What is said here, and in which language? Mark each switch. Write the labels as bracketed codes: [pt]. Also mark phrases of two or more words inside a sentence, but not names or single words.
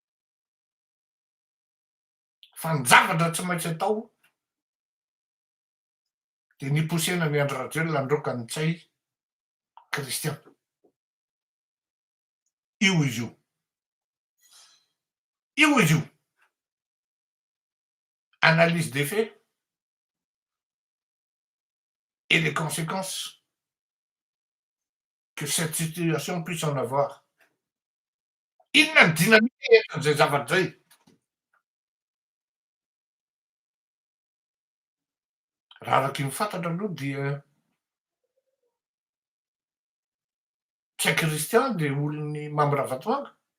[mg] Fa ny zavatra tsy maintsy atao de niposena ny Andry Rajoelina androka ny tsay Christian. Io izy io. Io izy io. [fr] Analyse des faits et les conséquences que cette situation puisse en avoir. [mg] Inona ny dynamique eton'izay zavatra zay? Raha araky ny fantatra aloha dia tsy Christian de olon'ny Mamy Ravatomanga.